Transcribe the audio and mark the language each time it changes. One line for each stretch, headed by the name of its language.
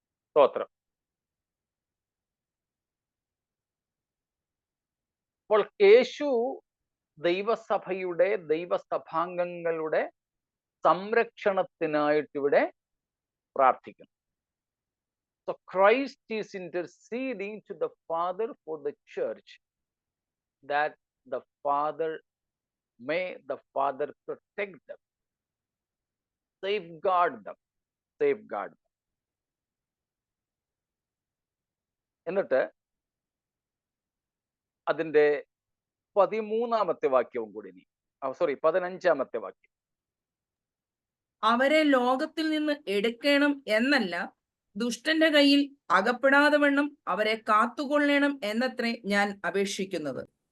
Malayalam: സ്തോത്രം. അപ്പോൾ യേശു ദൈവസഭയുടെ ദൈവസഭാംഗങ്ങളുടെ സംരക്ഷണത്തിനായിട്ട് ഇവിടെ പ്രാർത്ഥിക്കുന്നു.
English: So Christ is interceding to the Father for the church, that the Father may the Father protect them, safeguard them.
Malayalam: എന്നിട്ട് അതിന്റെ 13ാമത്തെ വാക്യവും കൂടി 15ാമത്തെ വാക്യം. അവരെ ലോകത്തിൽ നിന്ന് എടുക്കണം എന്നല്ല, ദുഷ്ടന്റെ കയ്യിൽ അകപ്പെടാതെ വണ്ണം അവരെ കാത്തുകൊള്ളണം എന്നത്രേ ഞാൻ അപേക്ഷിക്കുന്നത്.